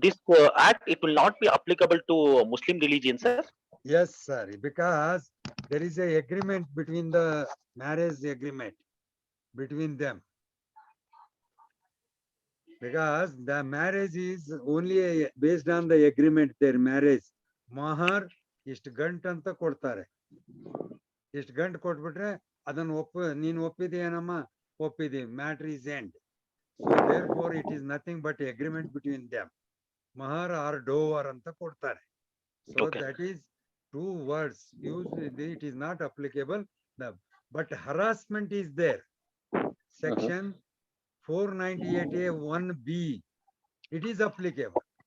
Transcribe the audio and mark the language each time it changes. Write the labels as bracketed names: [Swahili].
[English] this act it will not be applicable to Muslim religion, sir. Yes, sir. Because there is a agreement between the marriage agreement between them. Because the marriage is only based on the agreement, their marriage. [Kannada] Mahar ಇಷ್ಟು ಗಂಟು ಅಂತ ಕೊಡ್ತಾರೆ. ಇಷ್ಟು ಗಂಟು ಕೊಟ್ಬಿಟ್ರೆ ಅದನ್ನು ನೀನು ಒಪ್ಪಿದೆಯೇನಮ್ಮ, ಒಪ್ಪಿದೀವಿ, [English] Matter is end. So therefore it is nothing but agreement between them. Mahar or dover [Kannada] ಅಂತ ಕೊಡ್ತಾರೆ. [English] So Okay. that is two words used, it is not applicable. But harassment is there. Section 498A 1B, it is applicable.